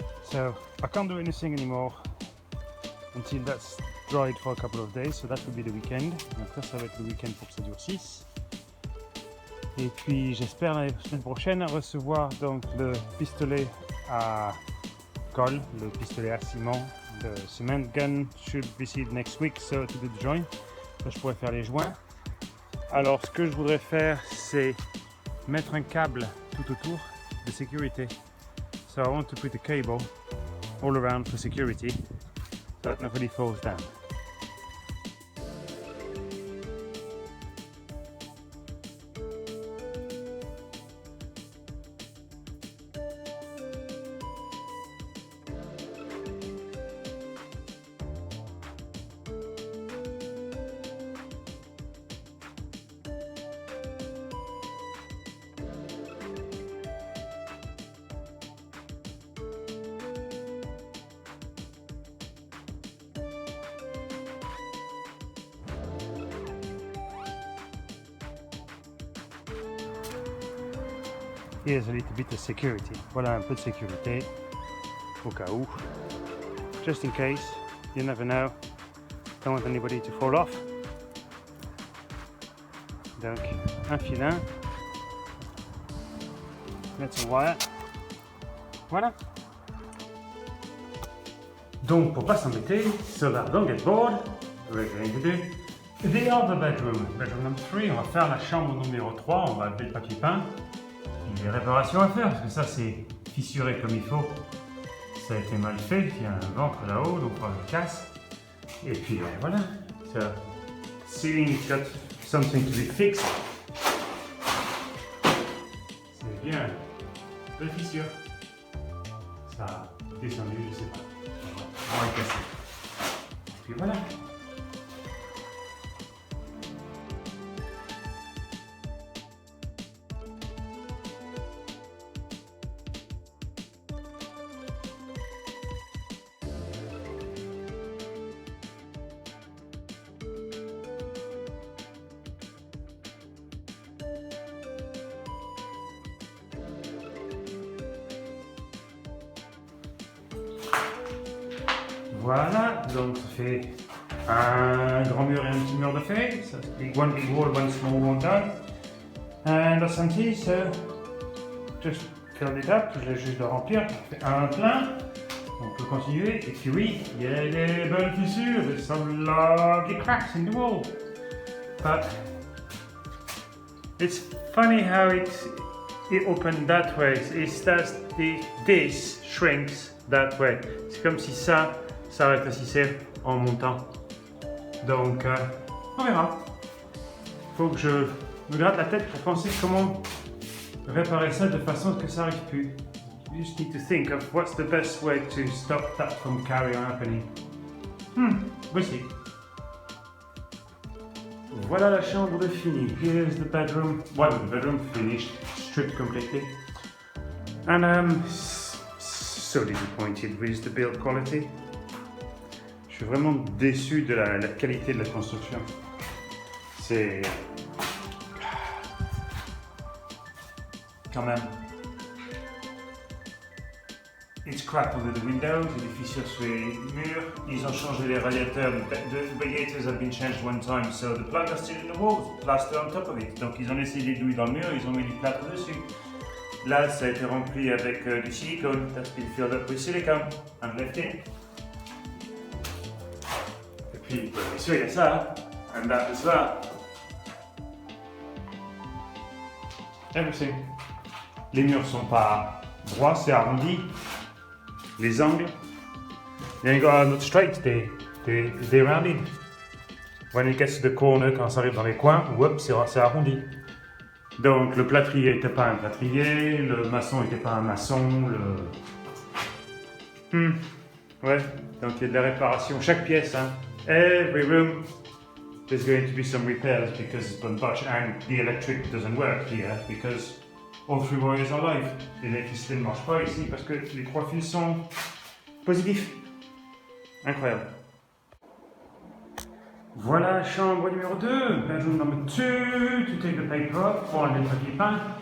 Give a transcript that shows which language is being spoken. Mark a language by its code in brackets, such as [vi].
[en] So I can't do anything anymore until that's dried for a couple of days, so that will be the weekend. [fr] Donc ça va être le week-end pour que ça durcisse. Et puis j'espère la semaine prochaine recevoir donc le pistolet à colle, le pistolet à ciment. [en] The cement gun should be received next week, so to do the joint. [fr] Là je pourrais faire les joints. Alors ce que je voudrais faire, c'est mettre un câble tout autour de sécurité. [en] So I want to put a cable all around for security so that nobody falls down. Here's a little bit of security. [fr] Voilà un peu de sécurité au cas où. [en] Just in case, you never know. Don't want anybody to fall off. [fr] Donc un filin. Mettre son wire. Voilà. Donc pour pas s'embêter, [en] so that don't get bored, we're going to do the other bedroom. Bedroom number 3, [fr] on va faire la chambre numéro 3, on va lever le papier peint. Il y a des réparations à faire parce que ça c'est fissuré comme il faut. Ça a été mal fait, il y a un ventre là-haut, donc on le casse. Et puis voilà. [en] So, ceiling got something to be fixed. [fr] C'est bien. Belle fissure. Ça a descendu, je sais pas. On va le casser. Et puis voilà. Voilà, donc ça fait un grand mur et un petit mur de fait. [en] So one big wall, one small wall done. And that's empty, so just fill it up. [fr] Je l'ai juste de remplir. On fait un plein. On peut continuer. Et puis oui, il y a des bonnes fissures. [en] There's some lucky cracks in the wall. But it's funny how it opened that way. It's that this shrinks that way. [fr] C'est comme si ça rétrécissait en montant. Donc, on verra. Il faut que je me gratte la tête pour penser comment réparer ça de façon que ça n'arrive plus. [en] You just need to think of what's the best way to stop that from carrying on happening. We'll see. [fr] Voilà la chambre de fini. [en] Here's the bedroom. Well, the bedroom finished, stripped completely. And I'm so disappointed with the build quality. [fr] Je suis vraiment déçu de la qualité de la construction. C'est quand même. [en] It's cracked under the windows, [fr] il y a des fissures sur les murs. Ils ont changé les radiateurs. [en] The radiators have been changed one time, so the plug is still in the walls, plaster on top of it. [fr] Donc ils ont laissé des douilles dans le mur, ils ont mis du plâtre dessus. Là, ça a été rempli avec du silicone. [en] That's been filled up with silicone and left in. [fr] Et puis, bien sûr, il y a ça, [en] and that as well. Everything. [fr] Les murs sont pas droits, c'est arrondi. Les angles. [en] Then you got not straight, they rounded. When it gets to the corner, [fr] quand ça arrive dans les coins, whoops, c'est arrondi. Donc le plâtrier n'était pas un plâtrier, le maçon n'était pas un maçon, Ouais, donc il y a de la réparation. Chaque pièce, hein. [en] Every room, there's going to be some repairs because it's been botched and the electric doesn't work here because All Three Warriors are live. [fr] L'électricité ne marche pas ici parce que les 3 fils sont positifs. Incroyable. Voilà, chambre numéro 2, [en] bedroom number 2, to take the paper off, [fr] pour enlever le papier peint.